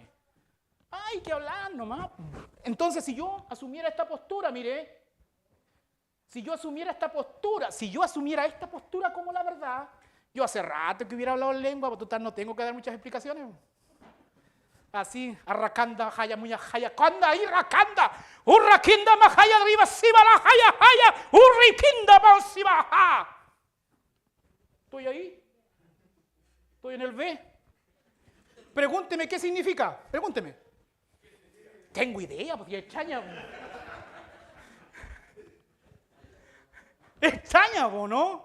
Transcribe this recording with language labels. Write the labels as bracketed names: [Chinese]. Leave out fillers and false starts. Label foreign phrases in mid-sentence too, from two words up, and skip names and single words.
[Spanish] Hay que hablar nomás. Entonces, si yo asumiera esta postura, mire, si yo asumiera esta postura como la verdad, yo hace rato que hubiera hablado en lengua, pero total no tengo que dar muchas explicaciones. así, arracanda, jaya, muña, jaya, kanda, irracanda, urrakinda, majaya, arriba, siba, la jaya, jaya, urrikinda, pansiba, ja. ¿Estoy ahí? ¿Estoy en el B? Pregúnteme qué significa, pregúnteme. Tengo idea, porque es extraña. Es extraña, ¿no?